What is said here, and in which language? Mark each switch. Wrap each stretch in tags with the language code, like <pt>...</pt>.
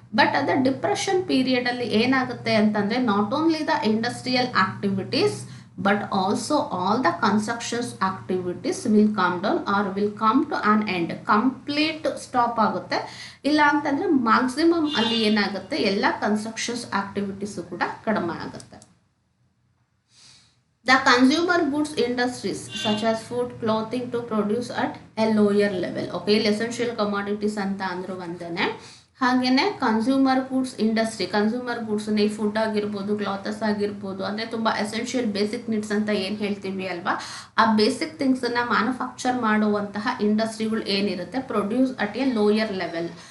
<en>but</en> <kn>ಅದೇ depression ಪೀರಿಯಡಲ್ಲಿ ಏನಾಗುತ್ತೆ ಅಂತಂದರೆ</kn> <en>Not only the industrial activities but also all the constructions activities will come down or will come to an end.</en> <kn>Complete stop ಆಗುತ್ತೆ. ಇಲ್ಲ ಅಂತಂದರೆ maximum ಅಲ್ಲಿ ಏನಾಗುತ್ತೆ, ಎಲ್ಲ ಕನ್ಸ್ಟ್ರಕ್ಷನ್ಸ್ ಆಕ್ಟಿವಿಟೀಸು ಕೂಡ ಕಡಿಮೆ ಆಗುತ್ತೆ.</kn> <en>The consumer goods industries such as food, clothing to produce at a lower level.</en> <kn>Okay, essential commodities ಅಂತ ಅಂದ್ರು ಒಂದೇನೆ. ಹಾಗೇನೆ consumer goods industry, consumer goods ಈ ಫುಡ್ ಆಗಿರ್ಬೋದು, ಕ್ಲಾತಸ್ ಆಗಿರ್ಬೋದು, ಅಂದರೆ ತುಂಬ ಎಸೆನ್ಷಿಯಲ್ ಬೇಸಿಕ್ ನೀಡ್ಸ್ ಅಂತ ಏನು ಹೇಳ್ತೀವಿ ಅಲ್ವಾ, ಆ ಬೇಸಿಕ್ ಥಿಂಗ್ಸನ್ನು ಮ್ಯಾನುಫ್ಯಾಕ್ಚರ್ ಮಾಡುವಂತಹ ಇಂಡಸ್ಟ್ರಿಗಳು ಏನಿರುತ್ತೆ,</kn> <en>Produce at a lower level.</en>